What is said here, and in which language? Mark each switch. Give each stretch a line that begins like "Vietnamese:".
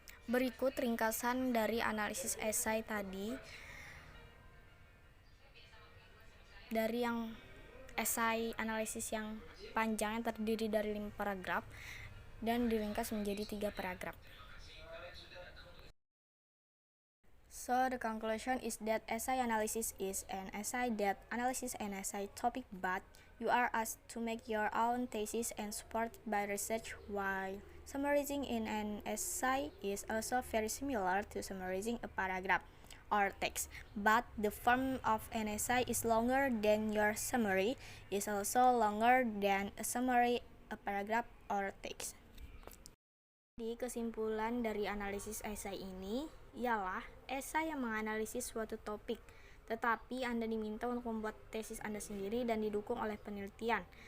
Indonesian: Berikut ringkasan dari analisis esai tadi. Dari yang esai analisis yang panjang yang terdiri dari 5 paragraf dan diringkas menjadi 3 paragraf.
English: So the conclusion is that essay analysis is an essay that analyzes an essay topic, but you are asked to make your own thesis and supported by research, while summarizing in an essay is also very similar to summarizing a paragraph or text, but the form of an essay is longer than your summary, is also longer than a summary, a paragraph or text.
Indonesian: Di kesimpulan dari analisis esai ini ialah esai yang menganalisis suatu topik, tetapi Anda diminta untuk membuat tesis Anda sendiri dan didukung oleh penelitian.